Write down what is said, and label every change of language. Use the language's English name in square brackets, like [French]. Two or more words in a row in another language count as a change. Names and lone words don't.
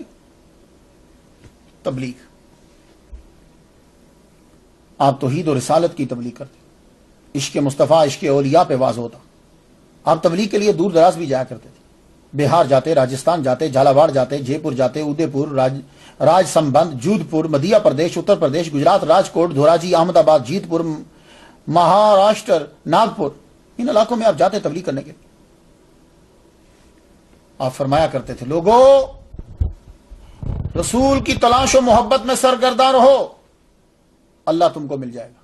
[Urdu] تبلیغ، آپ توحید و رسالت کی تبلیغ کرتے، عشق مصطفیٰ عشق اولیاء پہ واضح ہوتا. آپ تبلیغ کے لیے دور دراز بھی جایا کرتے تھے، بہار جاتے، راجستھان جاتے، جھالاواڑ جاتے، جے پور جاتے، ادے پور، راج سمبند، جودھ پور، مدھیہ پردیش، اتر پردیش، گجرات، راجکوٹ، دھوراجی، احمد آباد، جیت پور، مہاراشٹر، ناگپور، ان علاقوں میں آپ جاتے تبلیغ کرنے کے لیے. آپ فرمایا کرتے تھے لوگوں رسول کی تلاش و محبت میں سرگرداں رہو، اللہ تم کو مل جائے گا.